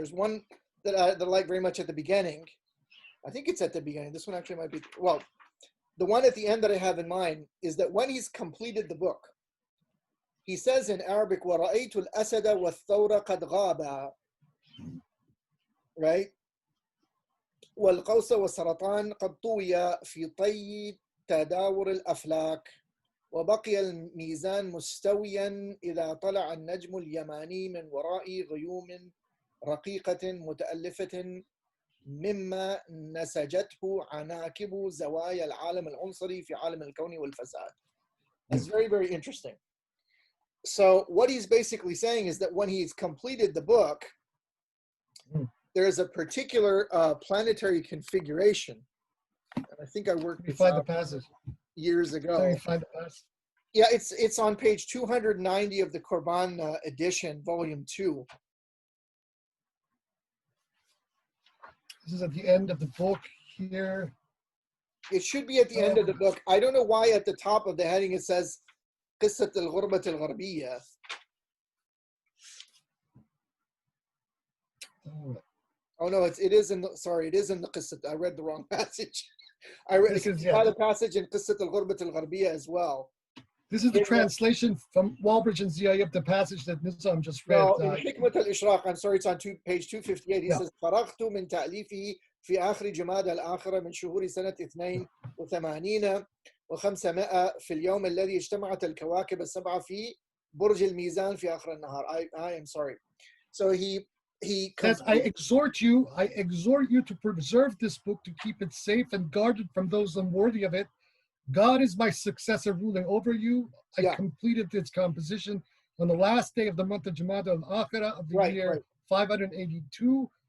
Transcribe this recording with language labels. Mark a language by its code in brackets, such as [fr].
[en] There's one that I like very much at the beginning. I think it's at the beginning. This one actually might be, well, the one at the end that I have in mind is that when he's completed the book, he says in Arabic, [ar] وَرَأَيْتُ الْأَسَدَ وَالثَّوْرَ قَدْ غَابَا, [en] right? [ar] وَالْقَوْسَ وَالسَّرَطَانَ قَدْ طُوِيَ فِي طَيِّ تَدَاوُرِ الْأَفْلَاكِ وبقي الميزان مستويا إذا طلع النجم اليماني من وراء غيوم رقيقة متألفة مما نسجته عناكب زوايا العالم العنصري في عالم الكون والفساد. [en] That's very, very interesting. So what he's basically saying is that when he's completed the book, there is a particular planetary configuration. And I think I worked this out the passage years ago. Yeah, it's on page 290 of the Qurban edition, volume 2. This is at the end of the book here. It should be at the end of the book. I don't know why at the top of the heading it says قصة الغربة الغربية. Oh no, it is in the قصة. I read the wrong passage. I read the passage in قصة الغربة الغربية as well. This is the translation from Walbridge and Ziya, the passage that Nizam just read. No, in Hikmat al-Ishraq, I'm sorry, it's on page 258. He says, [ar] فرغت من تأليفه في آخر جماد الآخرة من شهور سنة 82 و500 في اليوم الذي اجتمعت الكواكب السبعة في برج الميزان في آخر النهار. [en] I am sorry. So he says, I exhort you to preserve this book, to keep it safe and guarded from those unworthy of it. God is my successor ruling over you. I completed its composition on the last day of the month of Jamad al-Akhirah of the year 582.